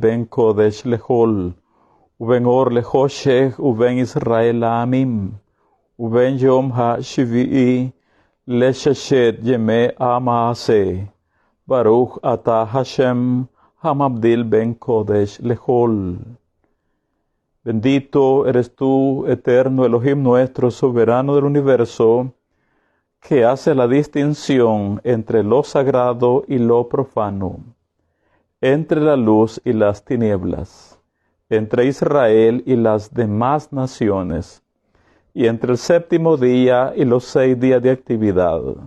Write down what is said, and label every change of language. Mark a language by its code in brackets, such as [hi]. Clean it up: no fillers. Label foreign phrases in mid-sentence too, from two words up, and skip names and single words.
[he] בין קודש לחול ובין אור לחושך ובין ישראל לעמים ובין יום השביעי לששת ימי המעשה ברוך אתה השם המבדיל בין קודש לחול. [es] Bendito eres tú, eterno Elohim nuestro, soberano del universo, que hace la distinción entre lo sagrado y lo profano, entre la luz y las tinieblas, entre Israel y las demás naciones, y entre el séptimo día y los 6 días de actividad.